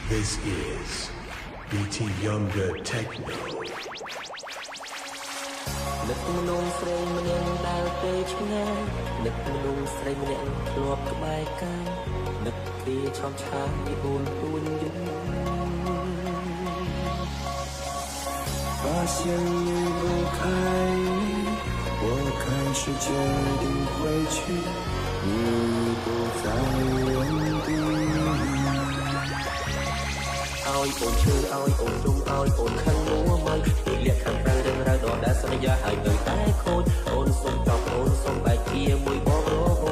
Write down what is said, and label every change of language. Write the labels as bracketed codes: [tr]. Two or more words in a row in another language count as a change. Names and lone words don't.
[en] This is BT Younger Techno. [km] នឹកមនុស្សស្រីម្នាក់ដើរទៅឆ្ងាយនឹកមនុស្សស្រីម្នាក់ធ្លាប់ក្បែរកាយនឹកពីឆោមឆាយអូនទួញយំ [zh] 发现离不开你，我开始决定回去，你不在原地。 [km] ឲ្យអូនឈឺឲ្យអូនជុំឲ្យអូនខឹងមួម៉ៅពេលលះខាងក្រៅរឿងរ៉ាវដដែលសន្យាឲ្យនៅតែខូចអូនសុំចង់អូនសុំបែកជាមួយបង